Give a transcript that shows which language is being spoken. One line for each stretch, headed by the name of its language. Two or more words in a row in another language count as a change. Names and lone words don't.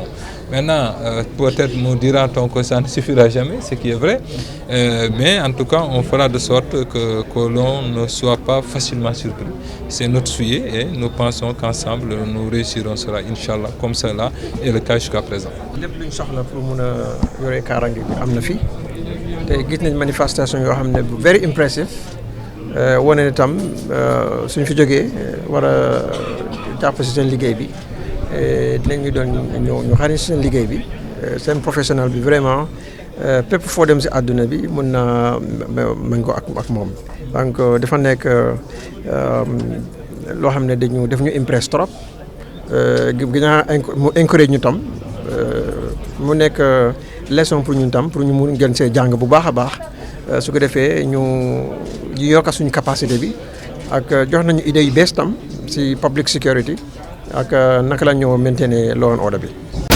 French: Maintenant, peut-être nous dira-t-on que ça ne suffira jamais, ce qui est vrai, mais en tout cas, on fera de sorte que l'on ne soit pas facilement surpris. C'est notre souhait et nous pensons qu'ensemble, nous réussirons cela, Inch'Allah, comme cela est le cas jusqu'à présent.
Wolof: yore kaaraange bi am na fi te gis nañ manifestation yoo xam ne
English: very impressive
Wolof: wane ne tam suñ fi jógee war a jàpp si seen liggéey bi dinañu doon ñu xarañ si seen liggéey bi seen professionnel bi vraiment pépp foo dem si àdduna bi mun na méngoo ak moom. donc dafa nekk loo xam ne daf ñu impress trop ginnaaw mu encourage ñu tam mu nekk leçon pour ñun tam pour ñu mun gën see jàng bu baax a baax su ko defee ñu yokk suñu capacité bi ak jox nañu idée yu bees tam si
English: public security
Wolof: ak naka la ñu maintenir
English: law and order
Wolof: bi.